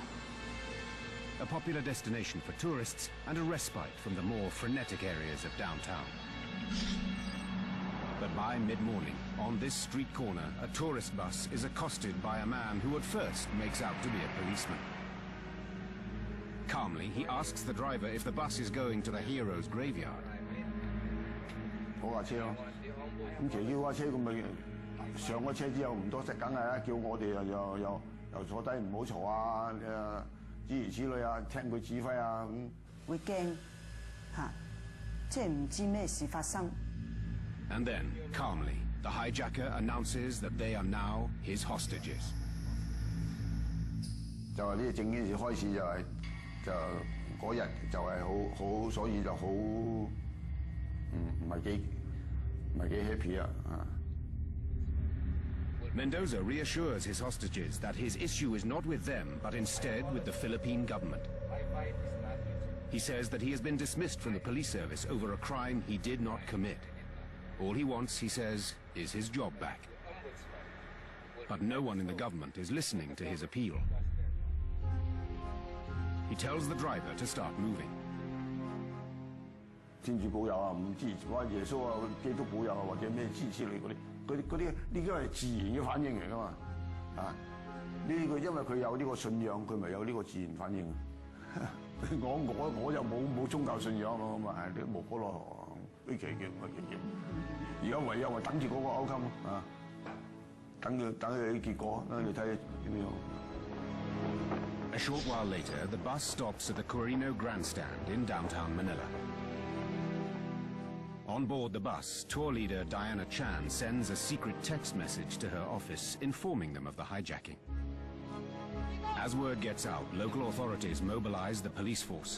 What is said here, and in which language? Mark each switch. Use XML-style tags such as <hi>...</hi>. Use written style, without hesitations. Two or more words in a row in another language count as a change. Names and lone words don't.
<en>A popular destination for tourists and a respite from the more frenetic areas of downtown. But by mid-morning, on this street corner, a tourist bus is accosted by a man who at first makes out to be a policeman. Calmly, he asks the driver if the bus is going to the hero's graveyard.</en> <yue>嗰架車咯，咁騎住架車咁咪上咗車之後唔多識，梗係啦，叫我哋又坐低唔好嘈啊，諸如此類啊，聽佢指揮啊咁。會驚嚇，即係唔知咩事發生。</yue> <en>And then, calmly, the hijacker announces that they are now his hostages.</en> <yue>就係呢正件事開始就嗰日就係好，所以就好。唔係幾 happy 啊！</yue> <en>Mendoza reassures his hostages that his issue is not with them, but instead with the Philippine government. He says that he has been dismissed from the police service over a crime he did not commit. All he wants, he says, is his job back. But no one in the government is listening to his appeal. He tells the driver to start moving.</en> <yue>天主保佑啊！唔知話耶穌啊、基督保佑啊，或者咩之類嗰啲，呢個係自然嘅反應嚟噶嘛？啊，呢個因為佢有呢個信仰，佢咪有呢個自然反應。我就冇宗教信仰咯，咁啊係啲無可奈何，呢期嘅乜嘢？而家唯有係等住嗰個 outcome 啊，等佢啲結果，你睇點樣。</yue> <en>A short while later, the bus stops at the Corino Grandstand in downtown Manila. On board the bus, tour leader Diana Chan sends a secret text message to her office informing them of the hijacking. As word gets out, local authorities mobilize the police force.</en>